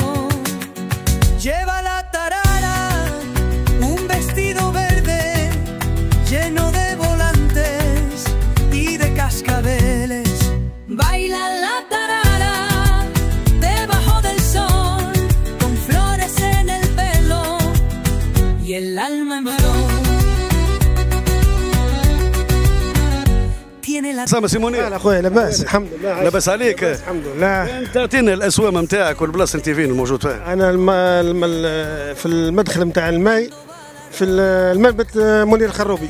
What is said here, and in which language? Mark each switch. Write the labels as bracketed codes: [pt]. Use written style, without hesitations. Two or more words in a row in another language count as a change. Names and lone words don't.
[es] Lleva la tarara un vestido verde lleno de volantes y de cascabeles. Baila la tarara debajo del sol, con flores en el pelo y el alma en flor. [ar] اسامه سيموني. لا اخويا لاباس الحمد لله. لاباس عليك؟ الحمد لله. انت اعطينا الاسوام نتاعك والبلاصه انت فين الموجود فيها؟ انا في المدخل نتاع الماء في المنبت منير الخروبي.